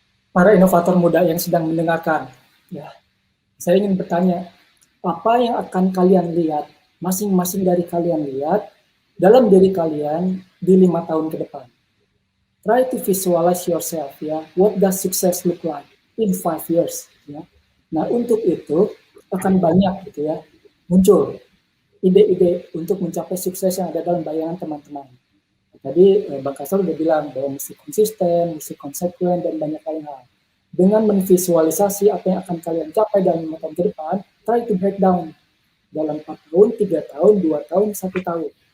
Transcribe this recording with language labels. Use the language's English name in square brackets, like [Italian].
[Indonesian] Para inovator muda yang sedang mendengarkan, ya, saya ingin bertanya, apa yang akan kalian lihat, masing-masing dari kalian lihat dalam diri kalian di 5 tahun ke depan? [English] Try to visualize yourself, ya. What does success look like in 5 years? [Indonesian] Ya. Nah, untuk itu akan banyak gitu ya muncul ide-ide untuk mencapai sukses yang ada dalam bayangan teman-teman. Tadi Bang Kasar udah bilang bahwa mesti konsisten, mesti konsekuen, dan banyak lain hal. Dengan memvisualisasi apa yang akan kalian capai dalam 5 tahun ke depan, [English] try to break down [Indonesian] dalam 4 tahun, 3 tahun, 2 tahun, 1 tahun.